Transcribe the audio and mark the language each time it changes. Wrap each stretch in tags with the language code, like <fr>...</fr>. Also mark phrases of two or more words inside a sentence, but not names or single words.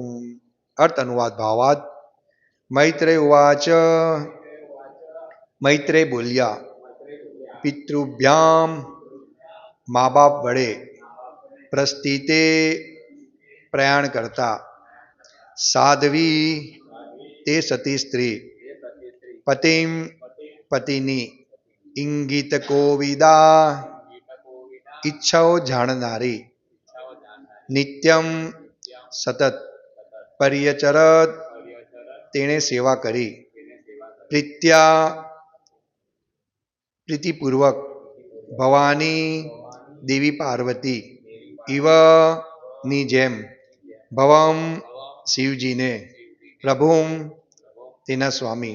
<sa>अर्थ अनुवाद भावार्थ मैत्रेय उवाच मैत्रेय बोल्या पितृभ्याम</sa> <gu>માં બાપ વડે</gu> <sa>प्रस्थिते</sa> <gu>પ્રયાણ કરતા</gu> <sa>साध्वी</sa> <gu>તે સતી સ્ત્રી</gu> <sa>पतिम पतिनी इंगित कोविदा</sa> <gu>ઈચ્છાઓ જાણનારી નિત્યમ સતત પર્યચરત તેણે સેવા કરી પ્રીત્યા પ્રીતિપૂર્વક ભવાની દેવી પાર્વતી ઇવ ની જેમ ભવમ શિવજીને પ્રભુમ તેના સ્વામી।</gu>